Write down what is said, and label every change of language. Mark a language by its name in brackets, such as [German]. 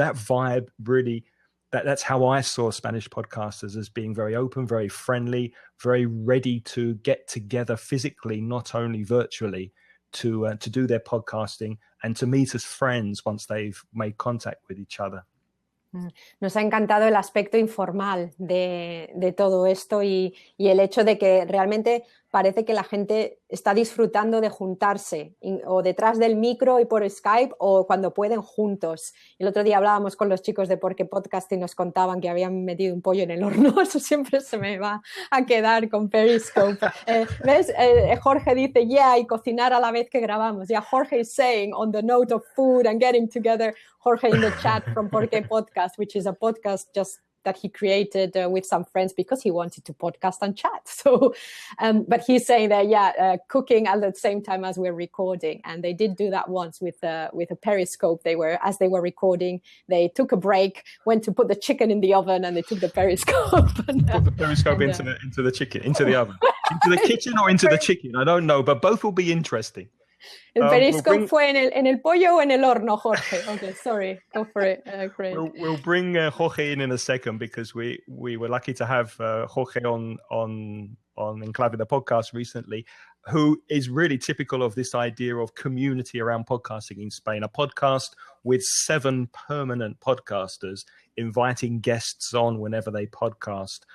[English] That vibe really, that's how I saw Spanish podcasters, as being very open, very friendly, very ready to get together physically, not only virtually, to do their podcasting and to meet as friends once they've made contact with each other. [Spanish] Nos ha encantado el aspecto informal de todo esto y el hecho de que realmente parece que la gente está disfrutando de juntarse o detrás del micro y por Skype o cuando pueden juntos. El otro día hablábamos con los chicos de Porque Podcast y nos contaban que habían metido un pollo en el horno. Eso siempre se me va a quedar con Periscope. ¿Ves? Jorge dice, yeah, y cocinar a la vez que grabamos. [English] Yeah, Jorge is saying on the note of food and getting together, Jorge in the chat from Porque Podcast, which is a podcast just that he created with some friends because he wanted to podcast and chat. So, but he's saying that, cooking at the same time as we're recording. And they did do that once with a Periscope. As they were recording, they took a break, went to put the chicken in the oven, and they took the Periscope. Put the Periscope into the chicken, into the oven. Into the kitchen or into the chicken? I don't know, but both will be interesting. [Spanish] El Periscope fue en el pollo o en el horno, Jorge? [English] Okay, sorry. Go for it. Great. We'll bring Jorge in a second, because we were lucky to have Jorge on Clave, the podcast recently, who is really typical of this idea of community around podcasting in Spain. A podcast with 7 permanent podcasters inviting guests on whenever they podcast.